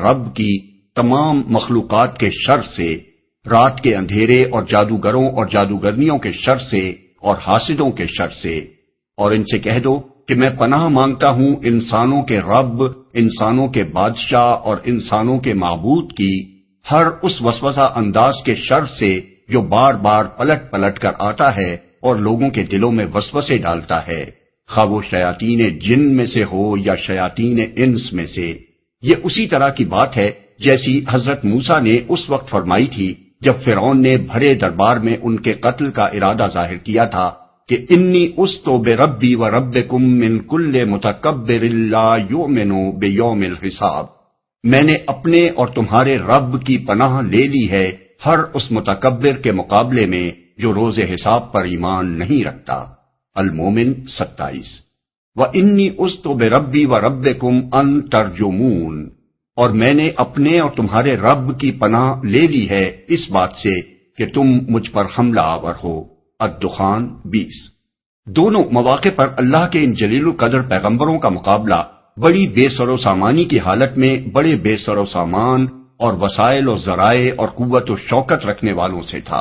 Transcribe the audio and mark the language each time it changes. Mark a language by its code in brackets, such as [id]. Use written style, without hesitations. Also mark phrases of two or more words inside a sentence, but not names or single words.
[ur] رب کی تمام مخلوقات کے شر سے، رات کے اندھیرے اور جادوگروں اور جادوگرنیوں کے شر سے اور حاسدوں کے شر سے، اور ان سے کہہ دو کہ میں پناہ مانگتا ہوں انسانوں کے رب، انسانوں کے بادشاہ اور انسانوں کے معبود کی ہر اس وسوسہ انداز کے شر سے جو بار بار پلٹ پلٹ کر آتا ہے اور لوگوں کے دلوں میں وسوسے ڈالتا ہے، خواہ وہ شیاطین جن میں سے ہو یا شیاطین انس میں سے۔ یہ اسی طرح کی بات ہے جیسی حضرت موسیٰ نے اس وقت فرمائی تھی جب فرعون نے بھرے دربار میں ان کے قتل کا ارادہ ظاہر کیا تھا کہ [ar] انی استو بربی و ربکم من کل متکبر لا یؤمن بیوم الحساب، [ur] میں نے اپنے اور تمہارے رب کی پناہ لے لی ہے ہر اس متکبر کے مقابلے میں جو روز حساب پر ایمان نہیں رکھتا۔ [ar] المومن 27۔ وَإِنِّي أُسْتُ بِرَبِّي وَرَبِّكُمْ أَن تَرْجُمُونَ، [ur] اور میں نے اپنے اور تمہارے رب کی پناہ لے لی ہے اس بات سے کہ تم مجھ پر حملہ آور ہو۔ الدخان 20۔ دونوں مواقع پر اللہ کے ان جلیل القدر پیغمبروں کا مقابلہ بڑی بے سر و سامانی کی حالت میں بڑے بے سر و سامان اور وسائل و ذرائع اور قوت و شوکت رکھنے والوں سے تھا۔